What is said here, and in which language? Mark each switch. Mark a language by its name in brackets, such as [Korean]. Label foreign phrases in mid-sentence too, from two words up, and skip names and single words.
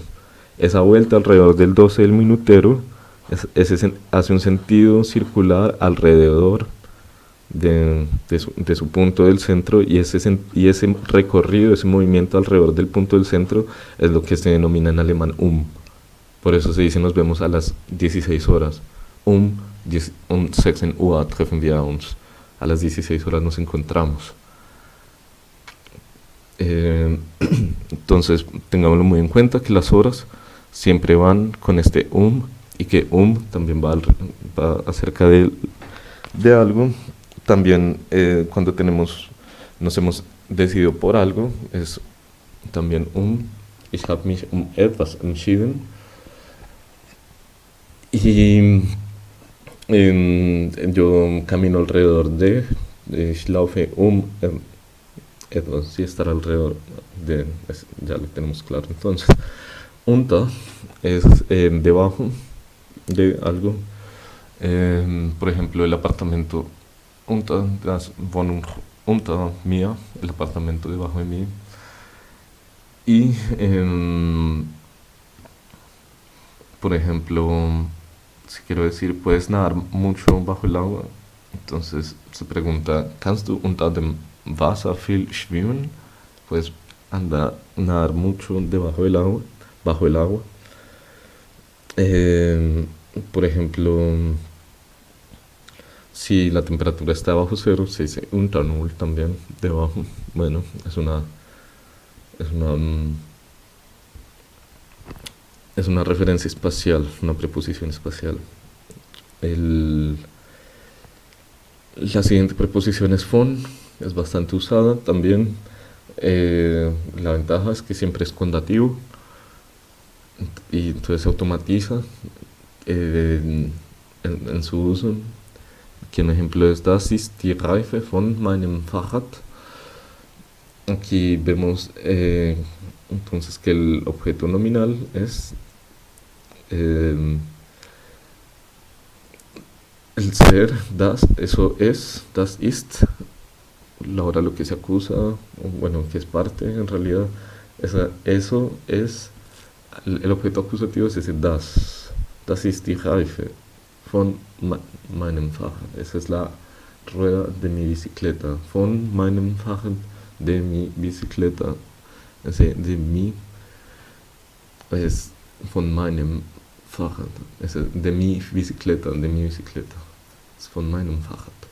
[Spanish] Esa vuelta alrededor del 12 del minutero hace un sentido circular alrededor de su punto del centro, y ese recorrido, ese movimiento alrededor del punto del centro es lo que se denomina en alemán Por eso se dice nos vemos a las 16 horas. [German] Um 16 Uhr treffen wir uns. [Spanish] A las 16 horas nos encontramos. Entonces, tengámoslo muy en cuenta que las horas siempre van con este y que también va acerca de algo. También cuando nos hemos decidido por algo, es también [German] ich habe mich etwas entschieden. [Spanish] Y yo camino alrededor [German] ich laufe etwas, [Spanish] sí, estar alrededor ya lo tenemos claro. Entonces, unter es debajo de algo. Por ejemplo, el apartamento [German] unter das Wohnung unter mir, [Spanish] el apartamento debajo de mí. Y, por ejemplo, si quiero decir, puedes nadar mucho bajo el agua, entonces se pregunta, [German] ¿kannst du unter dem Wasser viel schwimmen? [Spanish] Puedes nadar mucho debajo del agua, bajo el agua. Por ejemplo, si la temperatura está bajo cero, se dice [German] unter null [Spanish] también, debajo. Bueno, es una referencia espacial, una preposición espacial. La siguiente preposición es von, es bastante usada también. La ventaja es que siempre es con dativo y entonces se automatiza en su uso. Aquí un ejemplo es [German] Das ist die Reife von meinem Fahrrad. [Spanish] Aquí vemos entonces que el objeto nominal es el ser, eso es, [German] das ist, [Spanish] ahora lo que se acusa, o bueno, que es parte en realidad, eso es, el objeto acusativo es ese [German] das ist die Reife von meinem Fahrrad, [Spanish] esa es la rueda de mi bicicleta, [German] von meinem Fahrrad, [Spanish] de mi bicicleta, ese de mi es [German] von meinem Fahrrad, [Spanish] ese de mi bicicleta, es [German] von meinem Fahrrad.